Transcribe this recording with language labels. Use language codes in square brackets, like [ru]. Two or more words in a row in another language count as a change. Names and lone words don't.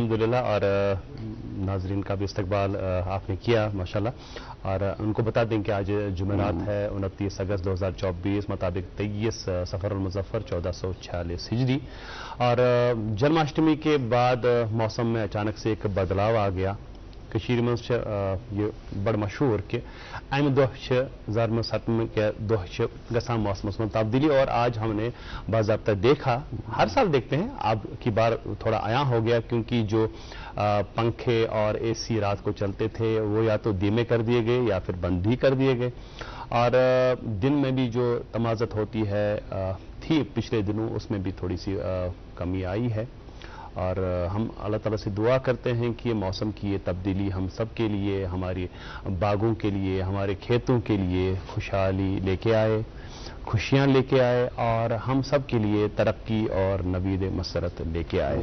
[ur] الحمدللہ، اور ناظرین کا بھی استقبال آپ نے کیا ماشاءاللہ، اور ان کو بتا دیں کہ آج جمعرات ہے 29 اگست 2024 مطابق 23 صفر المظفر 1446 ہجری، اور جنماشٹمی کے بعد موسم میں اچانک سے ایک بدلاو آ گیا۔ کشیر میں یہ بڑا مشہور کہ [ks] امہ دہ زرم ستم کے دہ گسان موسمس [ur] میں تبدیلی، اور آج ہم نے باضابطہ دیکھا، ہر سال دیکھتے ہیں، اب کی بار تھوڑا عیاں ہو گیا کیونکہ جو پنکھے اور اے سی رات کو چلتے تھے وہ یا تو دھیمے کر دیے گئے یا پھر بند بھی کر دیے گئے، اور دن میں بھی جو تمازت ہوتی ہے تھی پچھلے دنوں اس میں بھی تھوڑی سی کمی آئی ہے، اور ہم اللہ تعالیٰ سے دعا کرتے ہیں کہ یہ موسم کی یہ تبدیلی ہم سب کے لیے، ہماری باغوں کے لیے، ہمارے کھیتوں کے لیے خوشحالی لے کے آئے، خوشیاں لے کے آئے، اور ہم سب کے لیے ترقی اور نوید مسرت لے کے آئے۔